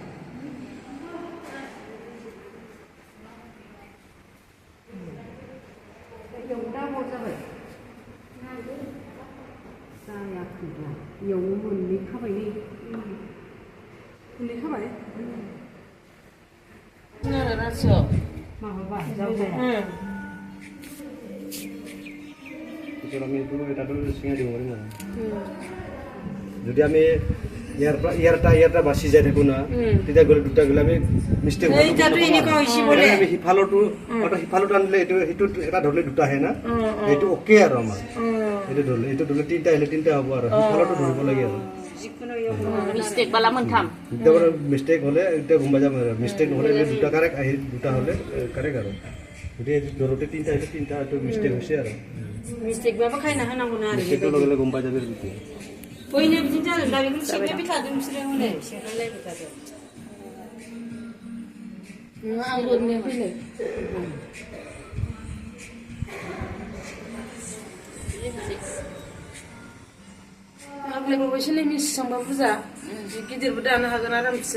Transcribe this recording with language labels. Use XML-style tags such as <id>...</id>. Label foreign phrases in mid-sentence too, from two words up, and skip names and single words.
<brx>इयावनो मोननै खाबाय नै मोननै खाबाय नारा रासो माबा</brx> <as>যদি আমি ইয়াৰটা বাচি যাই থাকো না তেতিয়া গ'লে দুটা গ'লে আমি মিষ্টেক আমি সিফালতো আনিলে এইটো সেইটো এটা ধৰিলে দুটা আহে না এইটো অ'কে আৰু আমাৰ এইটো ধৰিলে তিনিটা আহিলে তিনিটা হ'ব আৰু সিফালতো ধৰিব লাগে আৰু</as> <brx>मिस्टेक बाला मोनथाम</brx> <as>এতিয়া মিষ্টেক হ'লে এতিয়া গম পাই যাম আৰু মিষ্টেক নহ'লে দুটা কাৰেক্ট আহি দুটা হ'লে কাৰেক্ট আৰু গতিকে ধৰোতে তিনিটা আহিলে তিনিটা এইটো মিষ্টেক হৈছে আৰু</as> <brx>मिस्टेकबाबो खायना होनांगौ ना आरो मिस्टेकखौ</brx> <as>লগে লগে গম পাই যাবে</as> <brx>बिदि बयनो बिदिनो जादों दा बेखौ सेबनाय थादों बिसोरो हनै सेबनायलायबाय थादों आं बोरमाया फैनो आग्लायबावबायसो नै मिसिसांबा बुरजा गिदिरबो दानो हागोन आरामसे</brx>